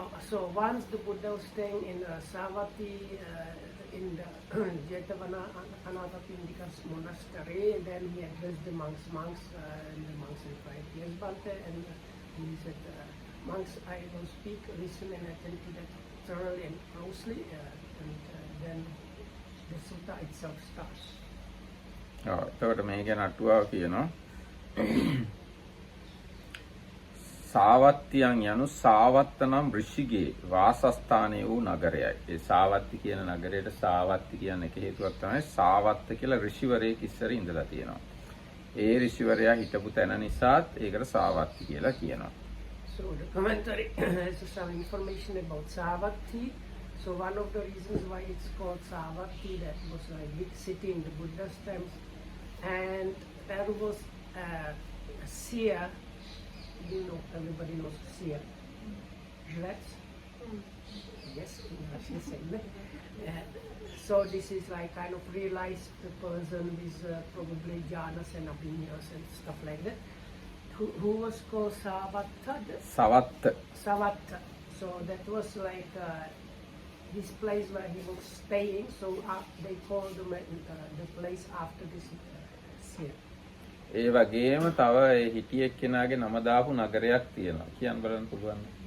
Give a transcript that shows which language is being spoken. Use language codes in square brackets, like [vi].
[en] So once the Buddha was staying in Savatthi in the Jetavana Anathapindika's monastery, and then he addressed the monks, and the monks replied, "Yes, Bhante," and he said, "Monks, I will speak, listen and attend to that thoroughly and closely," and then the sutta itself starts. [si] එතකොට මේ ගැන අටුවාව කියනවා සාවත්තියන් යනු සාවත්ත නම් ඍෂිගේ වාසස්ථානයේ වූ නගරයයි. ඒ සාවත්ති කියන නගරයට සාවත්ති කියන එක හේතුවක් තමයි සාවත්ත කියලා ඍෂිවරයෙක් ඉස්සර ඉඳලා තියෙනවා. ඒ ඍෂිවරයා හිටපු තැන නිසාත් ඒකට සාවත්ති කියලා කියනවා. [en] So the commentary has some information about Savatthi. So one of the reasons why it's called Savatthi, that was a big city in the Buddha's times, and there was a seer. You know, everybody knows seer. Right? Yes, in Russian segment. So this is like kind of realized the person with probably jhanas and abhinyas and stuff like that. Who was called Savatta? Savatta. So that was like this place where he was staying. So they called the place after this seer. [si] ඒ වගේම තව හිටියෙක් කෙනාගේ නම දාපු නගරයක් තියෙනවා. කියන්න බලන්න පුළුවන්.